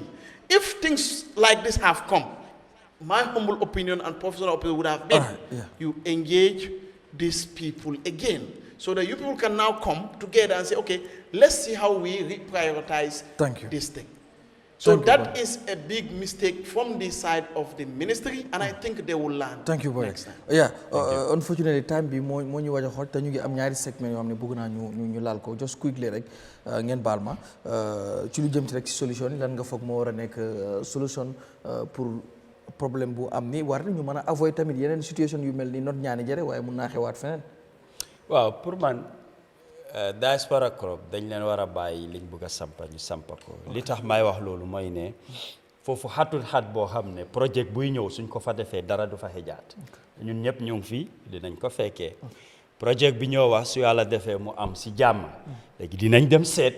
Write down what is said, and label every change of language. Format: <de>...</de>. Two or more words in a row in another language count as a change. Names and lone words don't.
<en>If things like this have come, my humble opinion and professional opinion would have been, you engage these people again, so that you people can now come together and say, okay, let's see how we reprioritize this thing. So that is a big mistake from the side of the ministry, and I think they will learn. Thank you, next time. Yeah, unfortunately,</en> <wo>time bi mo ñu waja xol te ñu ngi am ñaari segment yoo xam ne bëgg naa ñu laal ko</wo> <en>just quickly</en> <wo>rek ngeen baal ma ci lu jëm ci rek ci solution lan nga foog moo war a nekk</wo> <fr>solution pour problème</fr> <wo>bu am ni war ñu mën a avoid tamit yeneen situation yu mel ni not ñaani jëre waaye mun naa xewaat feneen. waaw pour man diaspora crop dañ leen war a bàyyi liñ bëgg a sampa ñu sampa ko li tax may wax loolu mooy ne foofu xatul xat boo xam ne projet buy ñëw suñ ko fa defee dara du fa xejaat ñun ñëpp ñu ngi fii dinañ ko fekkee projet bi ñoo wax su yàlla defee mu am si jàmm léegi dinañ dem seet</wo>